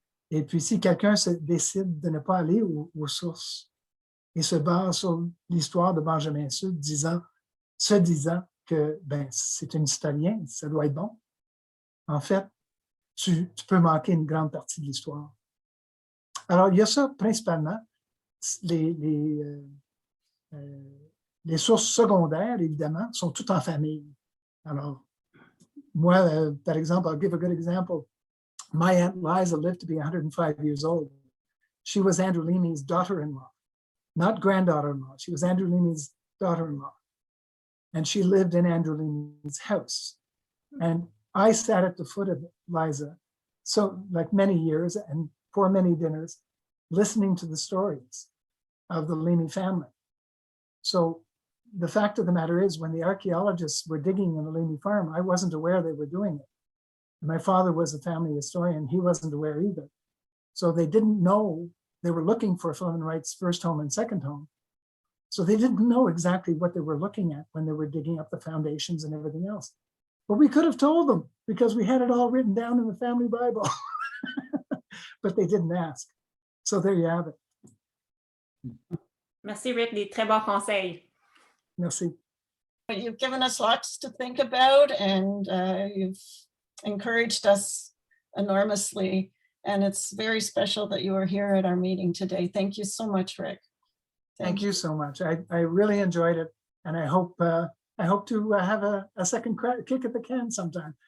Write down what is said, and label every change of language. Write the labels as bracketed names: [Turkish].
[French] Et puis, si quelqu'un décide de ne pas aller aux sources et se base sur l'histoire de Benjamin Sulte, se disant que ben, c'est un historien, ça doit être bon, en fait, tu peux manquer une grande partie de l'histoire. Alors, il y a ça principalement, les sources secondaires, évidemment, sont toutes en famille. Alors, moi, par exemple, [English] I'll give a good example. My Aunt Liza lived to be 105 years old. She was Andrew Leamy's daughter-in-law, not granddaughter-in-law. She was Andrew Leamy's daughter-in-law. And she lived in Andrew Leamy's house. And I sat at the foot of Liza, so like many years and for many dinners, listening to the stories of the Leamy family. So the fact of the matter is, when the archaeologists were digging in the Leamy farm, I wasn't aware they were doing it. My father was a family historian. He wasn't aware either. So they didn't know, they were looking for Philemon Wright's first home and second home. So they didn't know exactly what they were looking at when they were digging up the foundations and everything else. But we could have told them because we had it all written down in the family Bible. But they didn't ask. So there you have it. [French] Merci, Rick, des très bons conseils. Merci. [English] You've given us lots to think about, and you've encouraged us enormously. And it's very special that you are here at our meeting today. Thank you so much, Rick. Thank you so much. I really enjoyed it, and I hope to have a second kick at the can sometime.